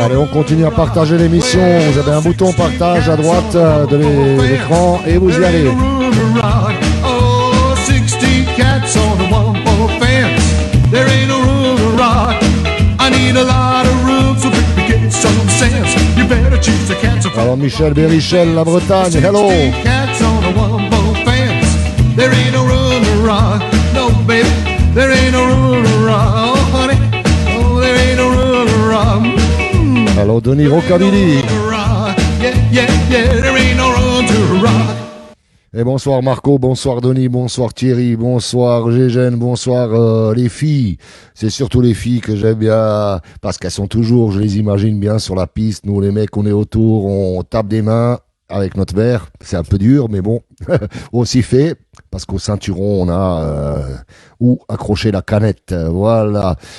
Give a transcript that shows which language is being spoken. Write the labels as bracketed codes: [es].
[fr] Allez, on continue à partager l'émission. Vous avez un bouton partage à droite de l'écran et vous y [en] there [fr] allez. [en] ain't no room to rock. Oh, 16 cats on a one-ball fence. There ain't no room to rock. I need a lot of room, so baby, get some sense. You better choose the cats. [fr] Alors Michel Bérichel, la Bretagne, hello. [en] 16 cats on a one-ball fence. There ain't no room to rock. No, baby, there ain't no room to rock. Oh, honey, oh, there ain't no room to rock. [fr] Alors Denis Rockabilly. [en] Rock. Yeah, yeah, yeah, there ain't no room to rock. [fr] Et bonsoir Marco, bonsoir Denis, bonsoir Thierry, bonsoir Gégène, bonsoir les filles. C'est surtout les filles que j'aime bien parce qu'elles sont toujours, je les imagine bien sur la piste. Nous les mecs, on est autour, on tape des mains avec notre verre. C'est un peu dur, mais bon, on s'y fait parce qu'au ceinturon on a où accrocher la canette. Voilà.